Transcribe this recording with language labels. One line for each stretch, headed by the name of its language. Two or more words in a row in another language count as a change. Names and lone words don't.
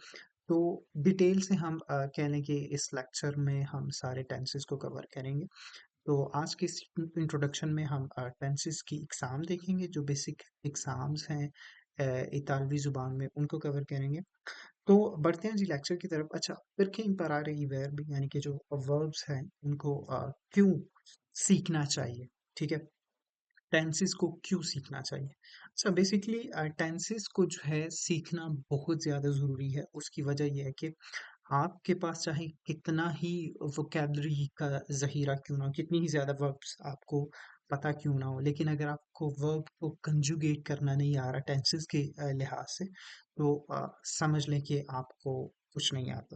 Urdu: تو ڈیٹیل سے ہم کہہ لیں کہ اس لیکچر میں ہم سارے ٹینسز کو کور کریں گے. تو آج کے اس انٹروڈکشن میں ہم ٹینسز کی ایگزام دیکھیں گے، جو بیسک ایگزامز ہیں اطالوی زبان میں ان کو کور کریں گے. تو بڑھتے ہیں جی لیکچر کی طرف. अच्छा,
Italian: perché imparare i verbi
Urdu: یعنی کہ جو وربز ہیں ان کو کیوں سیکھنا چاہیے? ٹھیک ہے. ٹینسز کو کیوں سیکھنا چاہیے؟ اچھا، بیسکلی ٹینسز کو جو ہے سیکھنا بہت زیادہ ضروری ہے. اس کی وجہ یہ ہے کہ آپ کے پاس چاہے کتنا ہی ووکیبلری کا ذخیرہ کیوں نہ ہو، کتنی ہی زیادہ وربز آپ کو پتا کیوں نہ ہو، لیکن اگر آپ کو ورب کو کنجوگیٹ کرنا نہیں آ رہا ٹینسز کے لحاظ سے، تو سمجھ لیں کہ آپ کو کچھ نہیں آتا.